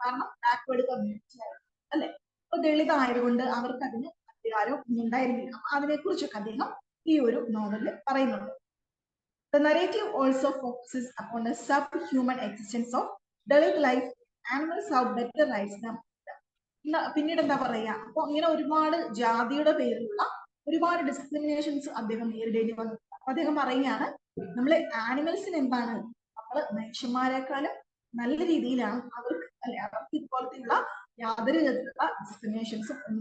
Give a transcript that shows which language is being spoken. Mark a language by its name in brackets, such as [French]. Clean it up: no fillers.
[Malayalam] കാരണം backward community ആയിരുന്നു അല്ലെ. അപ്പൊ ദളിത് ആയതുകൊണ്ട് അവർക്ക് അതിന് അധികാരം ഉണ്ടായിരുന്നില്ല. അപ്പൊ അതിനെ കുറിച്ചൊക്കെ അദ്ദേഹം ഈ ഒരു നോവലിൽ പറയുന്നുണ്ട്. [English] The narrative also focuses upon the subhuman existence of Dalit life. Animals have better rights than. [Malayalam] പിന്നീട് എന്താ പറയാ, അപ്പൊ ഇങ്ങനെ ഒരുപാട് ജാതിയുടെ പേരിലുള്ള ഒരുപാട് ഡിസ്ക്രിമിനേഷൻസ് അദ്ദേഹം നേരിടേണ്ടി വന്നു. അദ്ദേഹം പറയുകയാണ്, നമ്മള് ആനിമൽസിന് എന്താണ്, നമ്മള് മനുഷ്യന്മാരെക്കാളും നല്ല രീതിയിലാണ് അവർക്ക് അല്ലെ, അവർക്ക് ഇപ്പോഴത്തെയുള്ള യാതൊരു വിധത്തിലുള്ള ഡിസ്ക്രിമിനേഷൻസും.